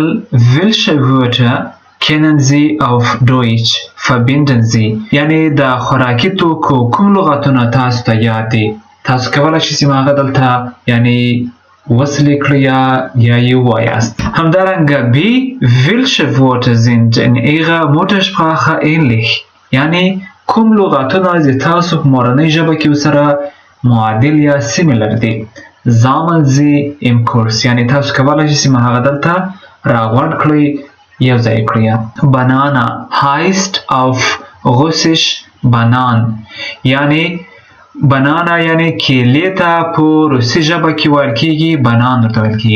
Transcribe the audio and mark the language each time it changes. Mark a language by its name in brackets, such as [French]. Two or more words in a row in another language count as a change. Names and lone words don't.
[German] welche Wörter kennen Sie auf Deutsch verbinden Sie [Pashto] یعنی د خوراکي توکو کوم لغتونه تاسو ته یاد دي. تاسو کولی شئ چې هغه دلته یعنی وصل کړئ یا یې ووایاست. همدارنګه بی [German] welche Worte sind in Ihrer Muttersprache ähnlich [Pashto] یعنی کوم لغتونه چې تاسو په مورنۍ ژبه کې ورسره معادل یا سیمیلر دي. [German] Sammeln Sie im Kurs [Pashto] یعنی تاسو کولی شئ چې هغه دلته راغونډ کړئ یو ځای کړئ. [German] Banana heißt auf Russisch Banan [Pashto] یعنی بنانا یعنی کیلې ته په روسي ژبه کې ویل کیږي بنان ورته ویل کیږي.